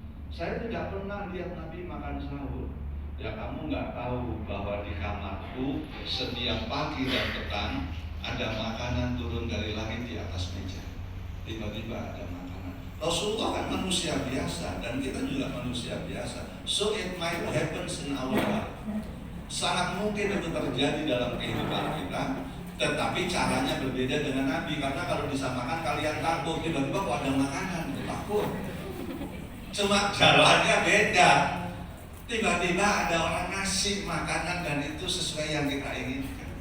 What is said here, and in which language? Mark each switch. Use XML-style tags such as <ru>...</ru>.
<id>Saya tidak pernah lihat Nabi makan sahur. Ya kamu nggak tahu bahwa di kamarku setiap pagi dan petang ada makanan turun dari langit di atas meja. Tiba-tiba ada makanan. Rasulullah kan manusia biasa dan kita juga manusia biasa.</id> <en>So it might happen in our life.</en> <id>Sangat mungkin itu terjadi dalam kehidupan kita. Tetapi caranya berbeda dengan Nabi. Karena kalau disamakan kalian takut, tiba-tiba kok ada makanan, takut. Cuma jalannya beda. Tiba-tiba ada orang ngasih makanan dan itu sesuai yang kita inginkan.</id>